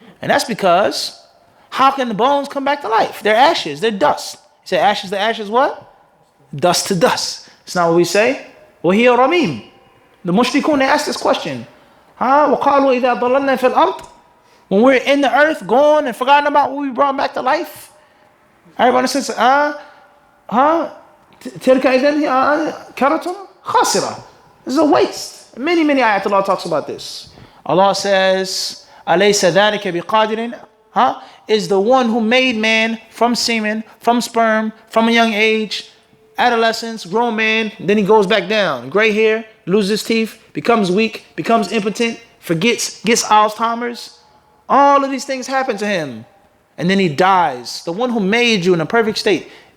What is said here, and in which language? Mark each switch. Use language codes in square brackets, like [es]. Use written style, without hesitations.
[en] And that's because how can the bones come back to life? They're ashes. They're dust. You say ashes to ashes what? Dust to dust. It's not what we say. [ar] وَهِيَ رَمِيمٌ. [en] The mushrikun, they ask this question. [ar] وَقَالُوا إِذَا ضَلَلْنَا فِي الْأَرْضِ. [en] When we're in the earth, gone and forgotten about what we brought back to life. Everybody says, [ar] تِلْكَ إِذَنْ كَرَةٌ خَاسِرَةٌ. [en] This is a waste. Many ayat Allah talks about this. Allah says, [ar] أَلَيْسَ ذَلِكَ بِقَادِرٍ. [en] Is the one who made man from semen, from sperm, from a young age, adolescence, grown man, then he goes back down. Gray hair, loses teeth, becomes weak, becomes impotent, forgets, gets Alzheimer's. All of these things happen to him. And then he dies. The one who made you in a perfect state.